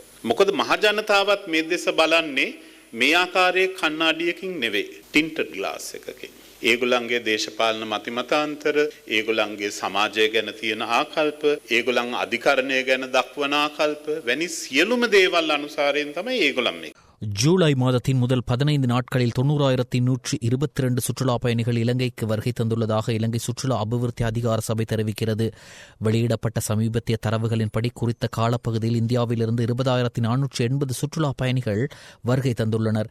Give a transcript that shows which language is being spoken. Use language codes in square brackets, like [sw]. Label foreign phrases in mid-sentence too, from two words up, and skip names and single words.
[si] මොකද මහජනතාවත් මේ දෙස බලන්නේ මේ ආකාරයේ කණ්ණාඩියකින් නෙවෙයි, [en] tinted glass [si] එකකින්. ඒගොල්ලන්ගේ දේශපාලන මතිමතාන්තර, ඒගොල්ලන්ගේ සමාජය ගැන තියෙන ආකල්ප, ඒගොල්ලන් අධිකරණය ගැන දක්වන ආකල්ප වැනි සියලුම දේවල් අනුසාරයෙන් තමයි ඒගොල්ලන් මේ [ta] ஜூலை மாதத்தின் முதல் 15 நாட்களில் 90,122 சுற்றுலா பயணிகள் இலங்கைக்கு வருகை தந்துள்ளதாக இலங்கை சுற்றுலா அபிவிருத்தி அதிகார சபை தெரிவிக்கிறது. வெளியிடப்பட்ட சமீபத்திய தரவுகளின்படி குறித்த காலப்பகுதியில் இந்தியாவிலிருந்து 20,480 சுற்றுலா பயணிகள் வருகை தந்துள்ளனர்.